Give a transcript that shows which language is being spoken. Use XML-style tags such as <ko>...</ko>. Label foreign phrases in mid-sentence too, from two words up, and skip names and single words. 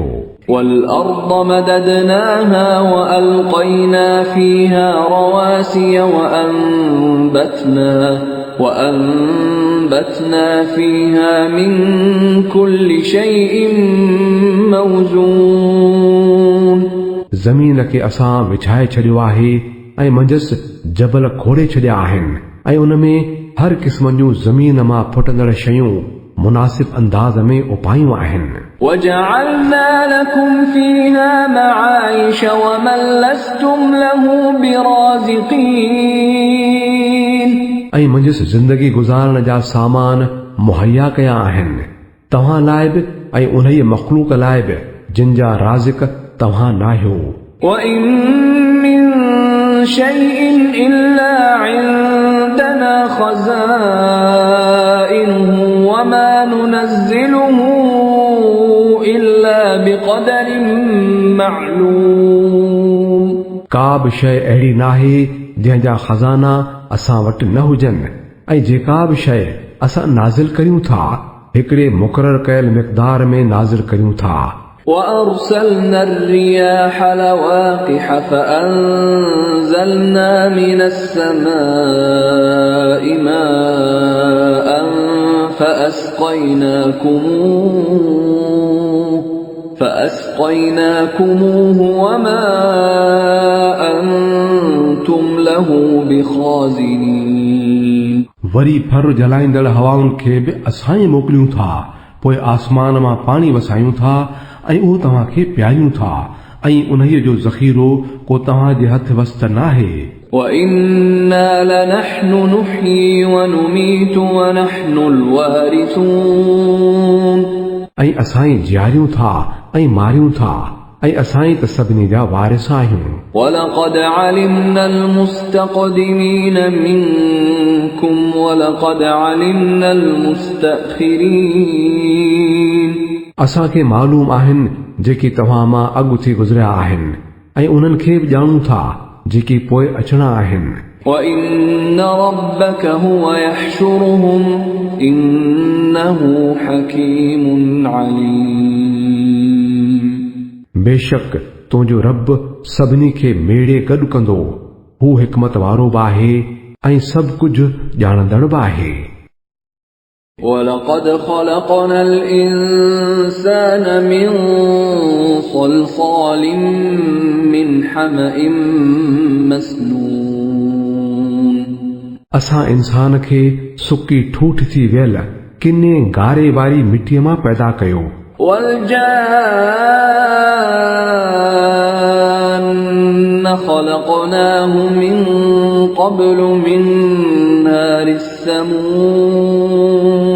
<ar>والأرض مددناها وألقينا فيها رواسي وأنبتنا فيها من كل شيء موزون</ar> <sd>ज़मीन खे असां विछाए छॾियो आहे ऐं मंझसि जबल खोड़े छॾिया आहिनि ऐं उन में हर क़िस्म जूं ज़मीन मां फुटंदड़ शयूं मुनासिब अंदाज़ में उपायूं आहिनि।</sd> <ar>وجعلنا لكم فيها معايش ومن لستم له برازقين</ar> <sd>ऐं मंझसि ज़िंदगी गुज़ारण जा सामान मुहैया कया आहिनि तव्हां लाइ बि ऐं उन्हीअ मख़लूक़ लाइ बि जिन जा राज़िक तव्हां नाहियो।</sd> <ar>وإن من شيء إلا عندنا خزائنه وما ننزله إلا بقدر معلوم</ar> <sd>का बि शइ अहिड़ी नाहे जंहिंजा खज़ाना असां वटि न हुजनि ऐं जेका बि शइ असां नाज़िल करियूं था हिकिड़े मुक़ररु कयल मिक़दार में नाज़िल करियूं था।</sd> <ar>وأرسلنا الرياح لواقح فأنزلنا من السماء ماء فأسقيناكموه وما أنتم له بخازنين</ar> <sd>वरी फर जलाईंदड़ हवाउनि खे बि असां ई मोकिलियूं था पोइ आसमान मां पाणी वसायूं था ऐं उहो तव्हां खे पियायूं था ऐं उन्हीअ जो ज़ख़ीरो को तव्हां जे हथ वस त नाहे।</sd> <ar>وإنا لنحن نحيي ونميت ونحن الوارثون</ar> <sd>ऐं असां ई जियारियूं था ऐं मारियूं था ऐं असां ई त सभिनी जा वारिस आहियूं।</sd> <ar>ولقد علمنا المستقدمين منكم ولقد علمنا المستأخرين</ar> <sd>असांखे मालूम आहिनि जेके तव्हां मां अॻु थी गुज़रिया आहिनि ऐं उन्हनि खे बि ॼाणूं था जेके पोइ अचणा आहिनि।</sd> <ar>وإن ربك هو يحشرهم إنه حكيم عليم</ar> <sd>बेशक तुंहिंजो रब सभिनी खे मेड़े गॾु कंदो हू हिकमत वारो बि आहे ऐं सभु कुझु ॼाणंदड़ बि आहे।</sd> <ar>ولقد خلقنا الإنسان من صلصال من حمأ مسنون</ar> <sd>असां इंसान खे सुकी ठूठ थी वियल किने गारे वारी मिटीअ मां पैदा कयो।</sd> <ar>والجان خلقناه من قبل من نار السموم</ar>